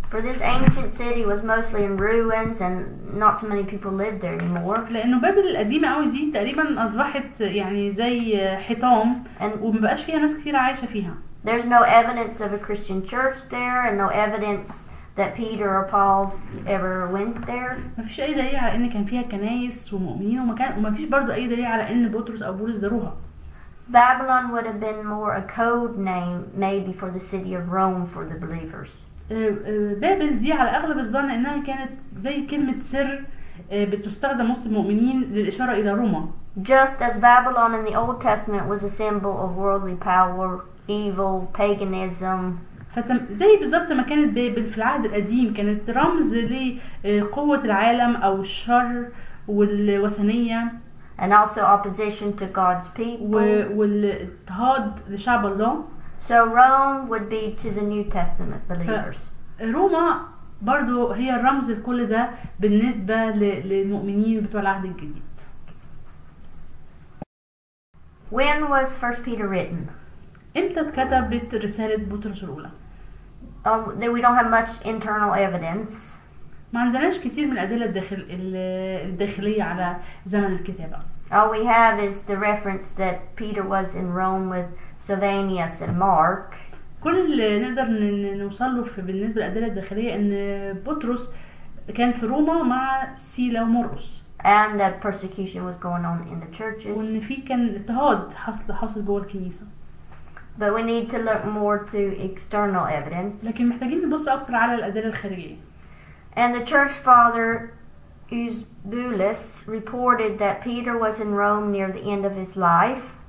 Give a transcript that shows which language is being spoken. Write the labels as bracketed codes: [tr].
[en] For this ancient city was mostly in ruins and not so many people lived there anymore. [ar] لأنه بابل القديمة قوي دي تقريبا أصبحت يعني زي حيطان ومبقاش فيها ناس كتير عايشة فيها. [en] There's no evidence of a Christian church there and no evidence that Peter or Paul ever went there. [ar] مفيش أي دليل على إن كان فيها كنايس ومؤمنين ومفيش برضو أي دليل على إن بطرس أو بولس زاروها. [en] Babylon would have been more a code name maybe for the city of Rome for the believers. [ar] بابل دي على أغلب الظن إنها كانت زي كلمة سر بتستخدم وسط المؤمنين للإشارة إلى روما. [en] Just as Babylon in the Old Testament was a symbol of worldly power, evil, paganism. [ar] زي بالظبط ما كانت بابل في العهد القديم كانت رمز لقوة العالم أو الشر والوثنية. [en] And also opposition to God's people. [ar] والاضطهاد لشعب الله. [en] So Rome would be to the New Testament believers. [ar] روما برضو هي الرمز لكل ده بالنسبة للمؤمنين بتوع العهد الجديد. [en] When was 1 Peter written? [ar] امتى اتكتبت رسالة بطرس الأولى؟ [en] We don't have much internal evidence. [ar] ما عندناش كثير من الأدلة الداخلية على زمن الكتابة. [en] All we have is the reference that Peter was in Rome with Sylvanus and Mark. [ar] كل اللي نقدر نوصل له بالنسبة للأدلة الداخلية ان بطرس كان في روما مع سيلا ومرقس. [en] And that persecution was going on in the churches. [ar] وان في كان اضطهاد حاصل جوه الكنيسة. [en] But we need to look more to external evidence. [ar] لكن محتاجين نبص اكتر على الأدلة الخارجية. [en] And the church father Eusebius reported that Peter was in Rome near the end of his life.